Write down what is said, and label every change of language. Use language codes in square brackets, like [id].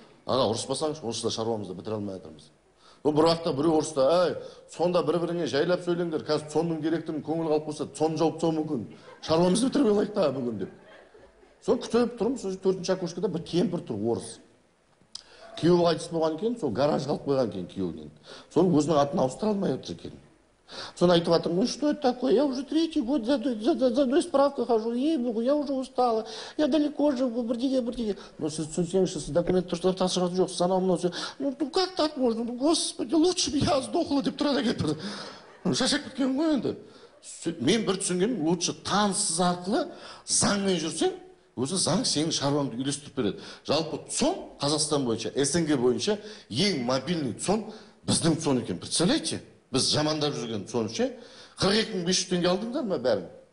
[kk] Аға, ұрыспасаңыз, онсыз да шаруамызды бітіре алмай жатырмыз. Бір уақытта біреу ұрысты, сонда бір-біріңе жайлап сөйлеңдер, қазір сонның директорының көңілі қалып қойса, сон жауып тастауы мүмкін. Шаруамызды бітіріп алайық та бүгін деп. Соны күтіп тұрмын, сол 4-ші окошкада бір кемпір тұр, орыс. Күйеуі қайтыс болған екен, сол гараж қалып қойған екен күйеуінен. Соны өзінің атын ауыстыра алмай отыр екен. Соны айтып жатырмын, [ru] что это такое? Я уже 3-й год за одной справкой хожу, ей-богу, я уже устала, я далеко живу, бірдеге. [kk] Но сіз түсінсеңізші, сіз документтер тапсырған жоқсыз, анау мынау. [ru] Ну как так можно? Ну, господи, лучше бы я сдохла [kk] деп тұрады кетті. Шашақ кеткен ғой енді. Мен бір түсінгенім, лучше таныссыз арқылы заңмен жүрсең, өзі заң сенің шаруаңды үйлестіріп береді. Жалпы ЦОН Қазақстан бойынша, СНГ бойынша ең мобильный ЦОН біздің ЦОН екен. Представляете? Біз жамандап жүрген соңше 42.500 теңге алдыңдар ма бәрін?